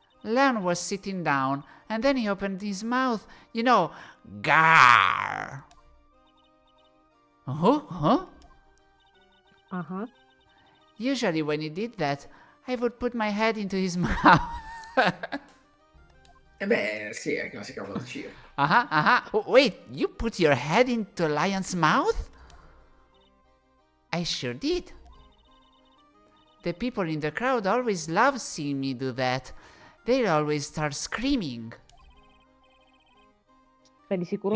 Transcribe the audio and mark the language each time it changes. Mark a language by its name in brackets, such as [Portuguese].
[English] Leon was sitting down and then he opened his mouth, you know, gar. Huh? Ah. Usually when he did that, I would put my head into his mouth. [Italian] E beh, sì, è classica roba da circo. [English] Oh, wait, you put your head into a lion's mouth? I sure did. The people in the crowd always love seeing me do that. They always start screaming. [Italian] Beh, di sicuro